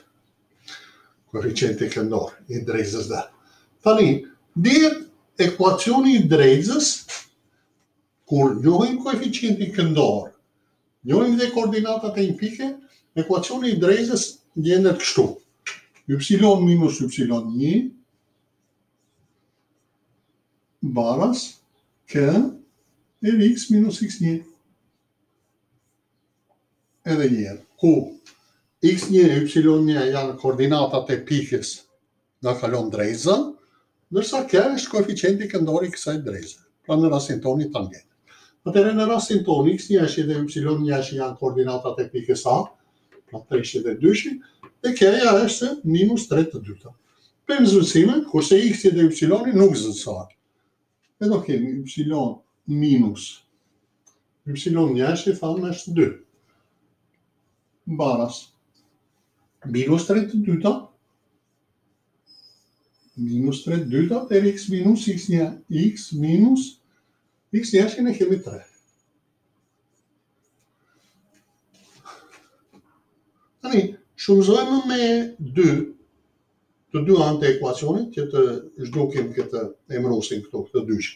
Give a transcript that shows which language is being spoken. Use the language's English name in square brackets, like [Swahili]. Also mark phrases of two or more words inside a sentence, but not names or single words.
[Albanian] Koeficienti këndor i drejtësës D. Tani, dihet ekuacioni i drejtësës, kur njohim koeficienti këndor, njohim dhe koordinatat e impike, ekuacioni i drejtësës gjendet kështu. Y minus y1 baras k x minus x1. Edhe njerë, ku x1 e y1 janë koordinatat e pikës nga kalon drejtësa, ndërsa k është koeficienti këndor i kësaj drejtëse, pra në rastin toni tangent. Atëherë në rastin tonë x1 dhe y1 janë koordinatat e pikës A, pra 3 dhe 2, dhe k-ja është minus 3 të dyta. Për zëvendësime, kurse x dhe y nuk zëvendësohet. Dhe do kemi y minus y1 thamë është 2. Baras minus 3 të dyta, minus 3 të dyta, e x minus x1, x minus x1 e kemi 3. Tani, shumëzojmë me 2, të dy anë të ekuacionit, që të zhdukim këtë emrosin këto, këtë dyshin.